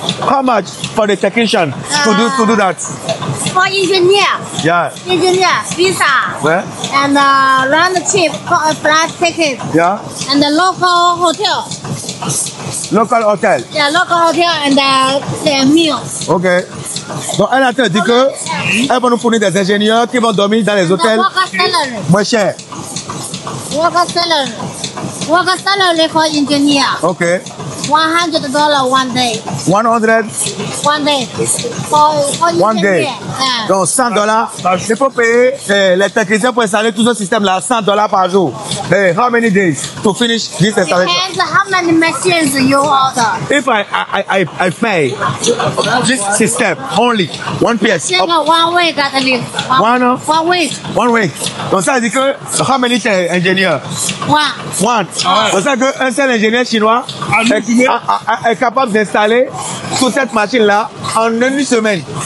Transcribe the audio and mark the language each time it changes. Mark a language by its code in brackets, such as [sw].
[en] How much for the technician to do that? For engineer. Yeah. Engineer, visa. Where? And round trip, flight ticket. Yeah. And the local hotel. Local hotel. Yeah, local hotel and the meal. Ok. [fr] Donc, elle a dit que elle va nous fournir des ingénieurs qui vont dormir dans les hôtels [en] Worker salary. [fr] moins chers. [en] Worker salary. Worker salary for engineer. Ok. $100 one day. 100. One day. For One day. engineer. Yeah. [fr] Donc, $100. Il faut payer les techniciens pour installer tout ce système-là, $100 par jour. [en] Hey, how many days to finish this installation? Depends how many machines you order. If I pay this system only one piece, Single 1 week at least. One? 1 week. 1 week. [fr] Donc, ça veut dire que, [en] how many [fr] ingénieurs? [en] One. One. [fr] Donc, ça veut dire qu'un seul ingénieur chinois est capable d'installer toute cette machine-là en une semaine.